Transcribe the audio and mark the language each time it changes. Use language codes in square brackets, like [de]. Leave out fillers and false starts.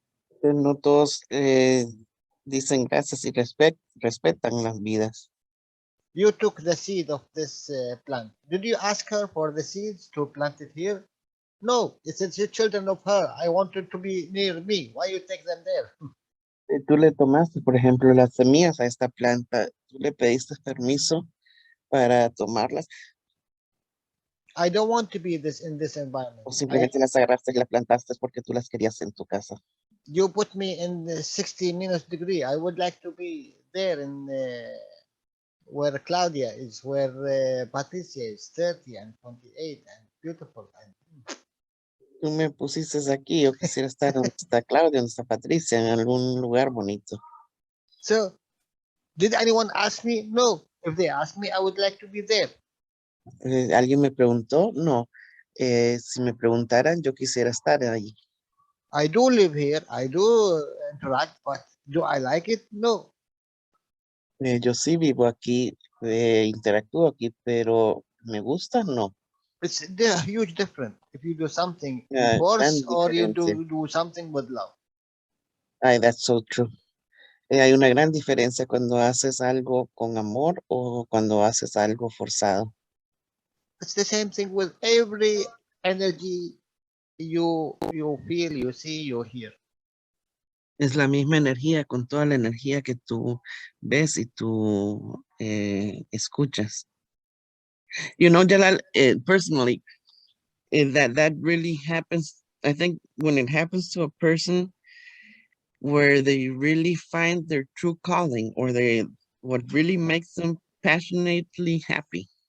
[es] Entonces, no todos dicen gracias y respetan las vidas. [en] You took the seed of this plant. Did you ask her for the seeds to plant it here? No, it's the children of her. I wanted to be near me. Why you take them there? [es] Tú le tomaste, por ejemplo, las semillas a esta planta, tú le pediste permiso para tomarlas [en] I don't want to be in this environment. [es] o simplemente las agarraste y las plantaste porque tú las querías en tu casa. [en] You put me in the 60 minus degree. I would like to be there in where Claudia is, where Patricia is 30 and 28 and beautiful. And [es] Tú me pusiste aquí, yo quisiera estar donde está Claudia, donde está Patricia, en algún lugar bonito. [en] so, did anyone ask me? No. If they ask me, I would like to be there. [es] ¿Alguien me preguntó? No. Si me preguntaran, yo quisiera estar ahí. [en] I do live here. I do interact, but do I like it? No. [es] Yo sí vivo aquí, interactúo aquí, pero ¿me gusta? No. [en] It's a huge difference if you do something in [es] Gran [en] force or you [es] diferencia. [en] do something with love. Ay, that's so true. [es] Hay una gran diferencia cuando haces algo con amor o cuando haces algo forzado. [en] It's the same thing with every energy you feel, you see, you hear. [es] Es la misma energía con toda la energía que tú ves y tú escuchas. [en] You know, Jalal, personally, that really happens. I think when it happens to a person where they really find their true calling or what really makes them passionately happy.